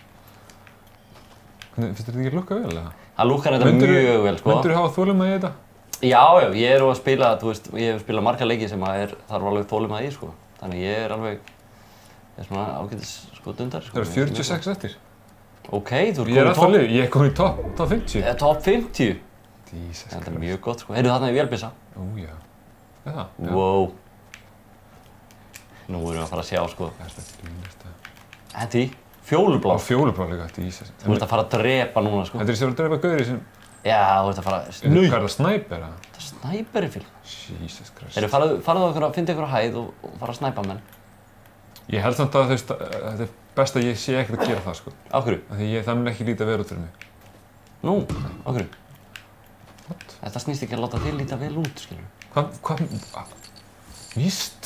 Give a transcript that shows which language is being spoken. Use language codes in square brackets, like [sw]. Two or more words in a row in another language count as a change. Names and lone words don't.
[is] Hvernig, finnst þetta ekki lukka vel eða? Það lukkar þetta mjög vel sko. Myndirðu hafa þolinmæði í þetta? Já, ég er að spila, þú veist, ég hef spilað marga leiki sem þarf alveg þolinmæði í sko. Þannig ég er alveg, svona ágætis sko dundar sko. Það eru 46 eftir. Ok, þú ert Ég er alltaf lið, ég er komin í top 50. Top 50? [en] Jesus Christ. [is] Þetta er mjög gott sko. Heyrðu þarna í vélbyssa? Ó já. Er það? Já. Wow. Nú erum við að fara að sjá sko. Hendi, fjólublá. Á fjólublá líka, Jesus. Þú ert að fara að drepa núna sko. Þetta er sem að drepa gauri sem... Já, þú ert að fara... Hvað er það, snæper eða? Þetta er snæperi film. [en] Jesus Christ. [is] Heyrðu, farðu á finna ykkur á hæð og fara að snæpa menn. Ég held samt að þetta er best að ég sé ekkert að gera það sko. Á hverju? Því það mun ekki líta vel út fyrir mig. Nú, á hverju? What? Þetta snýst ekki að láta þig líta vel út, skilur. Hvað? Víst?